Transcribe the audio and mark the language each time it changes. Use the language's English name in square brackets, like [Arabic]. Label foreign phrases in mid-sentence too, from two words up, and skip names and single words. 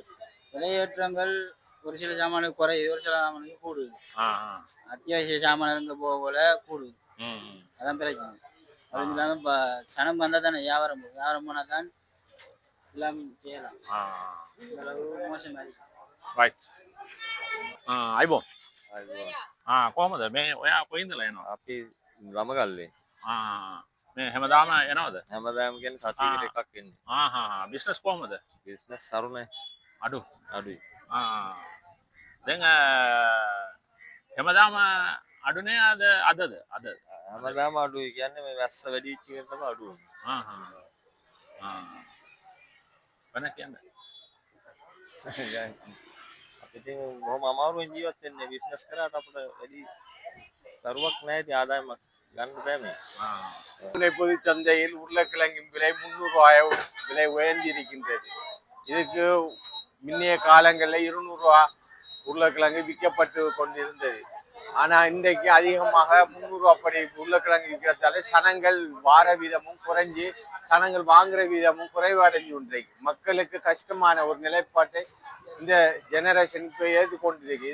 [Tamil] விலையேற்றங்கள் ஒரு சில சாமானுக்கு குறையுது, ஒரு சில சாமானுக்கு கூடுது. அத்தியாவசிய சாமான் போல கூடுது. அதான் பிரச்சனை. அதுவும் இல்லாம இப்ப சனம் வந்தா தானே வியாபாரம் போனா தான் எல்லாம் செய்யலாம் ආ இந்த அளவு மோசமா இருக்கு. [Sinhala] රයිට් අයිබෝන් අයිබෝන්. කොහමද මේ ඔයා කොයින්දලා එනවා අපි රමගල්ලේ මේ හැමදාම එනවද හැමදාම කියන්නේ සතියකට එකක් එන්නේ. බිස්නස් කොහමද බිස්නස් සරුනේ අඩු අඩුයි. දැන් හැමදාම අඩුනේ අදද අද හැමදාම අඩුයි කියන්නේ මේ වැස්ස වැඩි වෙච්ච එක තමයි අඩු වෙන්නේ. වෙන කියන්නේ අපිට බොහොම අමාරුවෙන් ජීවත් වෙන්නේ බිස්නස් කරාට අපිට වැඩි සරුවක් නැහැ ඉතින් ආදායමක් ගන්න බෑ මේ. [Tamil] பொது சந்தையில் உருளைக்கிழங்கின் விலை 300 ரூபாய் விலை உயர்ந்து இருக்கின்றது. இதுக்கு முன்னைய காலங்களில் 200 ரூபாய் உருளைக்கிழங்கு விற்கப்பட்டு கொண்டிருந்தது. ஆனா இன்றைக்கு அதிகமாக 300 ரூபாய் அப்படி உருளைக்கிழங்கு விற்கிறதால சனங்கள் வார வீதமும் குறைஞ்சி சனங்கள் வாங்குற வீதமும் குறைவடைஞ்சு இன்றைக்கு மக்களுக்கு கஷ்டமான ஒரு நிலைப்பாட்டை இந்த ஜெனரேஷன் இப்போ ஏற்றுக்கொண்டிருக்கு.